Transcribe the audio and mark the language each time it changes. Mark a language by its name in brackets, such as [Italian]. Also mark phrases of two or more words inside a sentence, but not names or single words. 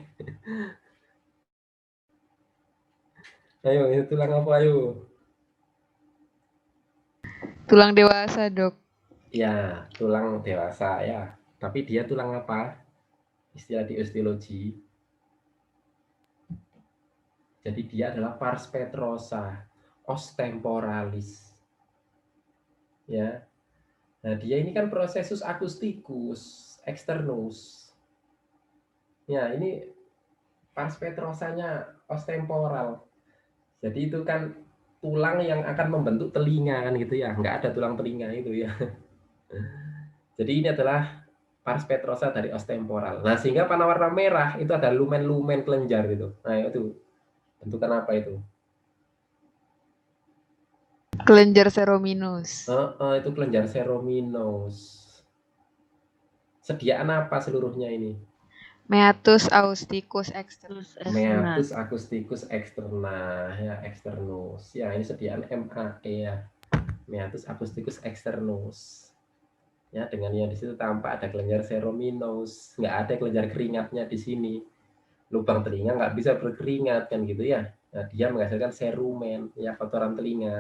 [Indonesian] Ayo, itu tulang apa ayo? Tulang dewasa, Dok. Ya, tulang dewasa ya. Tapi dia tulang apa? Istilah di osteologi. Jadi dia adalah pars petrosa, os temporalis. Ya. Nah, dia ini kan processus acousticus externus. Ya, ini pars petrosanya os temporal. Jadi itu kan tulang yang akan membentuk telinga kan gitu ya. Nggak ada tulang telinga itu ya. Jadi ini adalah pars petrosa dari os temporal. Nah, sehingga panah warna merah itu ada lumen-lumen kelenjar gitu. Nah, itu bentukan apa itu? Kelenjar serominus. Itu kelenjar serominus. Sediaan apa seluruhnya ini? Meatus acousticus externus. Meatus acousticus externa ya, externus. Ya, ini sediaan MAE ya. Meatus acousticus externus. Ya, dengan yang di situ tampak ada kelenjar serominus. Nggak ada kelenjar keringatnya di sini. Lubang telinga nggak bisa berkeringat kan gitu ya. Nah, dia menghasilkan serumen ya, kotoran telinga.